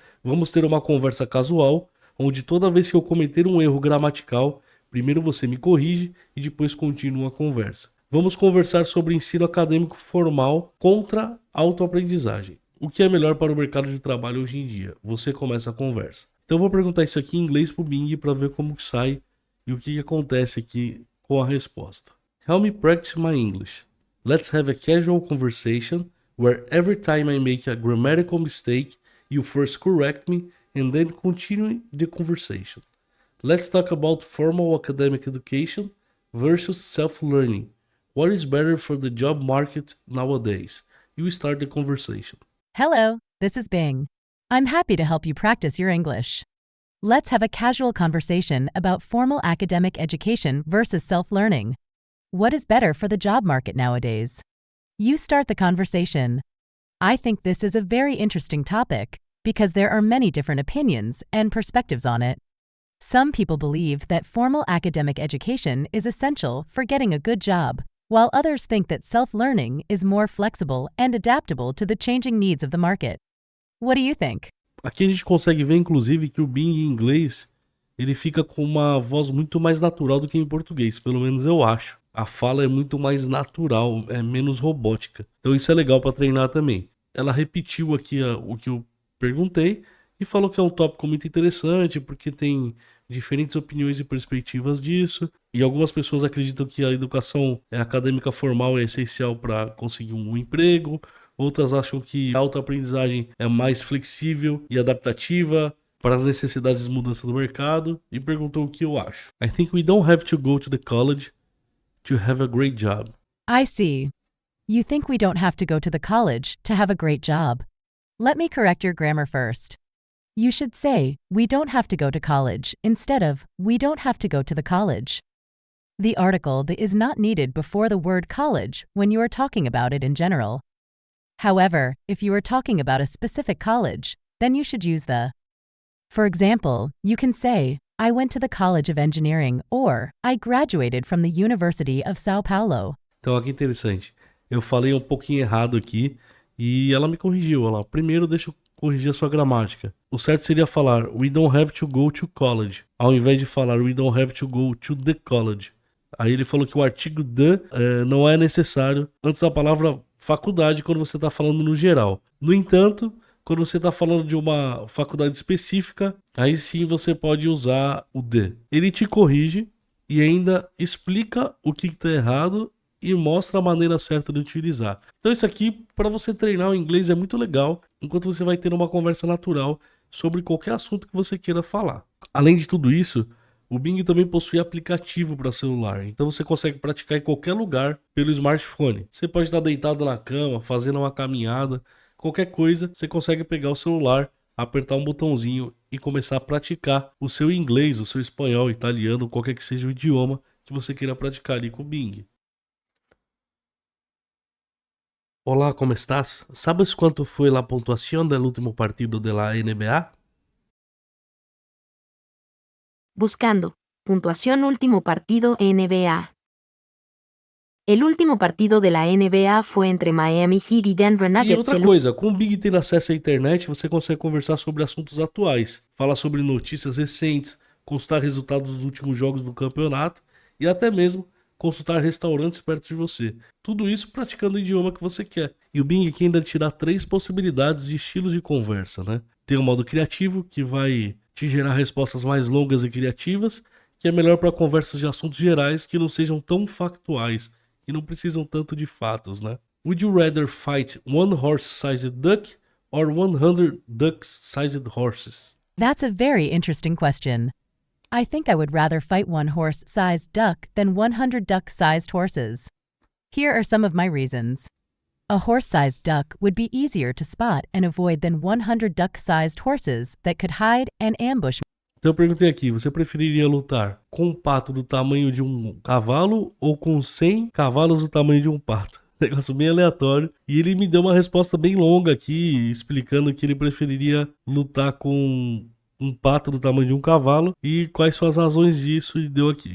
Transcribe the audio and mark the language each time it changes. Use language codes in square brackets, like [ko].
[pt] Vamos ter uma conversa casual, onde toda vez que eu cometer um erro gramatical, primeiro você me corrige e depois continua a conversa. Vamos conversar sobre ensino acadêmico formal contra autoaprendizagem. O que é melhor para o mercado de trabalho hoje em dia? Você começa a conversa. Então eu vou perguntar isso aqui em inglês pro Bing para ver como que sai e o que acontece aqui com a resposta. [en] Help me practice my English. Let's have a casual conversation where every time I make a grammatical mistake, you first correct me and then continue the conversation. Let's talk about formal academic education versus self-learning. What is better for the job market nowadays? You start the conversation. Hello, this is Bing. I'm happy to help you practice your English. Let's have a casual conversation about formal academic education versus self-learning. What is better for the job market nowadays? You start the conversation. I think this is a very interesting topic because there are many different opinions and perspectives on it. Some people believe that formal academic education is essential for getting a good job, while others think that self-learning is more flexible and adaptable to the changing needs of the market. What do you think? [pt] Aqui a gente consegue ver, inclusive, que o Bing em inglês ele fica com uma voz muito mais natural do que em português, pelo menos eu acho. A fala é muito mais natural, é menos robótica. Então isso é legal para treinar também. Ela repetiu aqui o que eu perguntei e falou que é um tópico muito interessante porque tem diferentes opiniões e perspectivas disso. E algumas pessoas acreditam que a educação acadêmica formal é essencial para conseguir um emprego. Outras acham que a autoaprendizagem é mais flexível e adaptativa para as necessidades de mudança do mercado. E perguntou o que eu acho. [en] I think we don't have to go to the college to have a great job. I see. You think we don't have to go to the college to have a great job. Let me correct your grammar first. You should say, we don't have to go to college, instead of, we don't have to go to the college. The article is not needed before the word college when you are talking about it in general. However, if you are talking about a specific college, then you should use the. For example, you can say, I went to the College of Engineering, or I graduated from the University of São Paulo. [pt] Então, olha que interessante. Eu falei um pouquinho errado aqui e ela me corrigiu. Ela, primeiro, deixa eu corrigir a sua gramática. O certo seria falar [en] we don't have to go to college, [pt] ao invés de falar [en] we don't have to go to the college. [pt] Aí ele falou que o artigo the não é necessário antes da palavra faculdade quando você está falando no geral. No entanto, quando você está falando de uma faculdade específica, aí sim você pode usar o the. Ele te corrige e ainda explica o que está errado e mostra a maneira certa de utilizar. Então isso aqui, para você treinar o inglês, é muito legal, enquanto você vai ter uma conversa natural sobre qualquer assunto que você queira falar. Além de tudo isso, o Bing também possui aplicativo para celular, então você consegue praticar em qualquer lugar pelo smartphone. Você pode estar deitado na cama, fazendo uma caminhada, qualquer coisa, você consegue pegar o celular, apertar um botãozinho e começar a praticar o seu inglês, o seu espanhol, italiano, qualquer que seja o idioma que você queira praticar ali com o Bing. [es] Olá, ¿cómo estás? ¿Sabes cuánto fue la puntuación del último partido de la NBA? Buscando. Puntuación último partido NBA. El último partido de la NBA fue entre Miami Heat y Denver [pt] E [es] Nuggets. [pt] outra coisa, com o Bing tendo acesso à internet, você consegue conversar sobre assuntos atuais, falar sobre notícias recentes, consultar resultados dos últimos jogos do campeonato e até mesmo consultar restaurantes perto de você. Tudo isso praticando o idioma que você quer. E o Bing aqui ainda te dá 3 possibilidades de estilos de conversa, né? Tem o modo criativo, que vai te gerar respostas mais longas e criativas, que é melhor para conversas de assuntos gerais que não sejam tão factuais, que não precisam tanto de fatos, né? [en] Would you rather fight one horse-sized duck or 100 duck-sized horses? That's a very interesting question. I think I would rather fight one horse-sized duck than 100 duck-sized horses. Here are some of my reasons. A horse-sized duck would be easier to spot and avoid than 100 duck-sized horses that could hide and ambush. [pt] Então eu perguntei aqui, você preferiria lutar com um pato do tamanho de um cavalo ou com 100 cavalos do tamanho de um pato? Negócio bem aleatório. E ele me deu uma resposta bem longa aqui, explicando que ele preferiria lutar com um pato do tamanho de um cavalo e quais são as razões disso, e deu aqui.